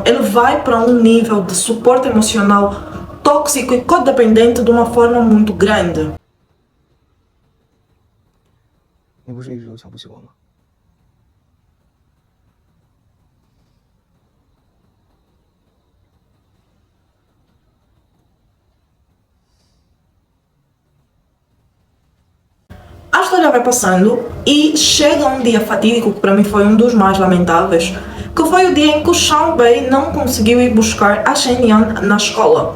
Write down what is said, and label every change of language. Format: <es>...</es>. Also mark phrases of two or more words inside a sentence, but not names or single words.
<pt>Ele vai para um nível de suporte emocional tóxico e codependente de uma forma muito grande.</pt> <zh>你不是一直都瞧不起我吗？</zh> <pt>A história vai passando e chega um dia fatídico que para mim foi um dos mais lamentáveis, que foi o dia em que o Xian Bei não conseguiu ir buscar a Shen Yan na escola.</pt>